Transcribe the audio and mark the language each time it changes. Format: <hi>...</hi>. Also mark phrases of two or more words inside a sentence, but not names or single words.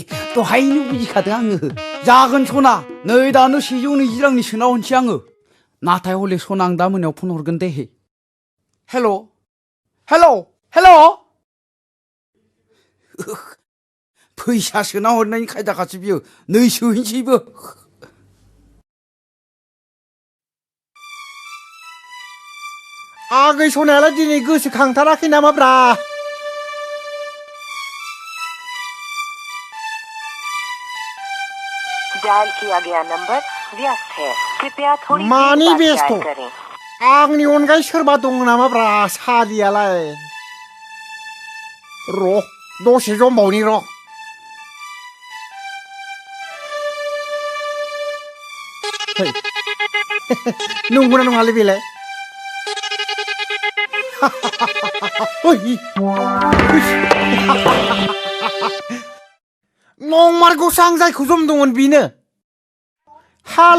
<brx>दहायनो बुजिखादों आङो जागोन सना नै दानो 120 रांनि सोना हरनोसै आङो नाथाय हले सना आं दा मोनायाव फन हरगोन दे हेल' फैसा सोना हरनायनि खायदाखासो बियो नै सोहैनोसैबो आगै सनायालाय दिनै गोसोखांथाराखै नामाब्रा</brx> <hi>डायल किया गया नंबर व्यस्त है कृपया थोड़ी</hi> <brx>मानी</brx> <hi>देर बाद व्यस्त डायल हो? करें</hi> <brx>आंनि अनगायै सोरबा दं नामाब्रा सालियालाय र' दसे जमबावनि र' है नंगौना नङालै बेलाय नंमारगौसो आं जायखौ जमदोंमोन बेनो हेल'</brx>